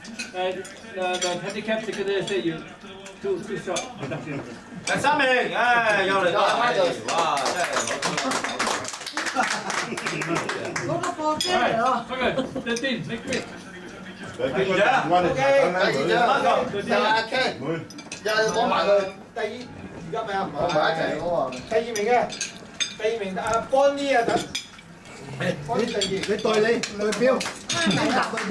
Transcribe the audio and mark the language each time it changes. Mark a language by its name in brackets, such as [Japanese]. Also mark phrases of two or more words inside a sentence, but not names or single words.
[English] The handicap secretary said you too short. [Cantonese] 第3名，又嚟到啦！哇，真係攞個貨車嚟啊！ [English] Okay, 13, next week. [Cantonese] 第二獎 OK，第二獎又係阿 Ken，又係攞埋佢第二咩啊？攞埋一齊攞啊！第2名嘅，第2名阿 Bonnie 啊，等 Bonnie 第2。你代理代表，代表。